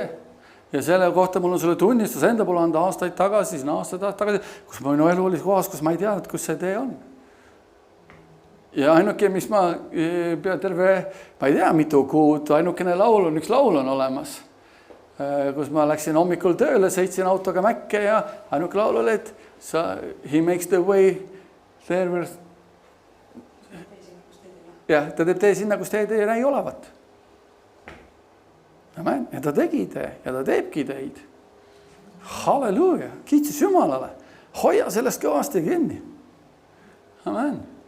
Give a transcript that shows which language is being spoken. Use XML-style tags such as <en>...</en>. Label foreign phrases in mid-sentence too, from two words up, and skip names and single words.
<et>Ja selle kohta mul on sulle tunnistus enda poole anda aastaid tagasi, kus minu elu oli kohas, kus ma ei teadnud, kus see tee on. Ja ainuke, mis ma ei tea mitu kuud, ainukene laul on, üks laul on olemas. Kus ma läksin hommikul tööle, sõitsin autoga Mäkke ja ainuke laul oli, et</et> <en>he makes the way there.</en> <et>Ja ta teeb tee sinna, kus teed ei näi olevat. Amen. Ja ta tegi tee ja ta teebki teid. Halleluja, kiitus Jumalale. Hoia sellest kõvasti kinni. Amen.</et>